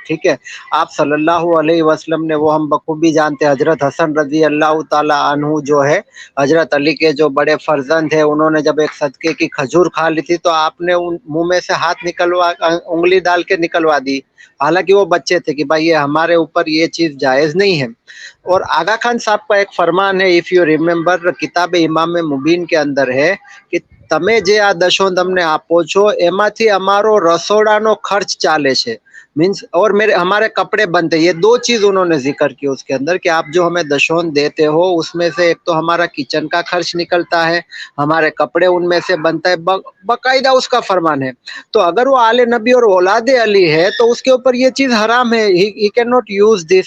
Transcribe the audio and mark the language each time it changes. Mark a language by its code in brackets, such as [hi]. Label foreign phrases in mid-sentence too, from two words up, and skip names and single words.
[ur] ٹھیک ہے، آپ [ar] صلی اللہ علیہ وسلم [ur] نے، وہ ہم بخوبی جانتے ہیں، حضرت حسن [ar] رضی اللہ تعالی عنہ [ur] جو ہے حضرت علی کے جو بڑے فرزند ہیں، انہوں نے جب ایک صدقے کی کھجور کھا لی تھی تو آپ نے ان منہ میں سے ہاتھ انگلی ڈال کے نکلوا دی، حالانکہ وہ بچے تھے، کہ بھائی یہ ہمارے اوپر یہ چیز جائز نہیں ہے. اور آغا خان صاحب کا ایک فرمان ہے، [en] if you remember, [ur] کتاب امام مبین کے اندر ہے کہ [gu] તમે જે આ દશો તમને આપો છો એમાંથી અમારો રસોડાનો ખર્ચ ચાલે છે. [ur] مینس اور میرے ہمارے کپڑے بنتے، یہ دو چیز انہوں نے ذکر کی اس کے اندر کہ آپ جو ہمیں دشون دیتے ہو اس میں سے ایک تو ہمارا کچن کا خرچ نکلتا ہے، ہمارے کپڑے ان میں سے بنتا ہے، باقاعدہ اس کا فرمان ہے. تو اگر وہ آل نبی اور اولاد علی ہے تو اس کے اوپر یہ چیز حرام ہے، [en] he can not use this.